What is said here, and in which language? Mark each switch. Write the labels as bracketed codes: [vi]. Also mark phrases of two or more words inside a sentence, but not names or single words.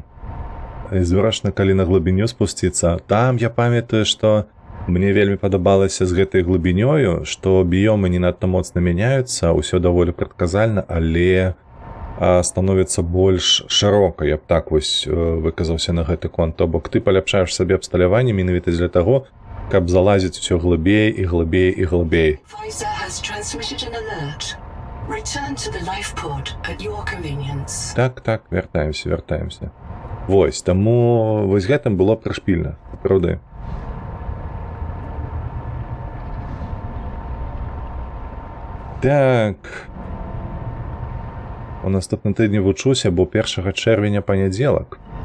[be] Зварачна, калі на глыбіню спусціцца, там я памятаю, што мне вельмі падабалася з гэтай глыбінёю, што біёмы не надта моцна мяняюцца, ўсё даволі прадказальна, але становіцца больш шырока, я б так вось выказаўся на гэты конт. То бок ты паляпшаеш сабе абсталяванне менавіта для таго, каб залазіць усё глыбей і глыбей і глыбей. [en] Advisor has transmitted an alert. Return to the life pod at your convenience. [be] Так, вяртаемся. Вось, таму вось гэтым было прышпільна, праўды. Так. У наступным тыдні вучуся, бо 1 чэрвеня панядзелак.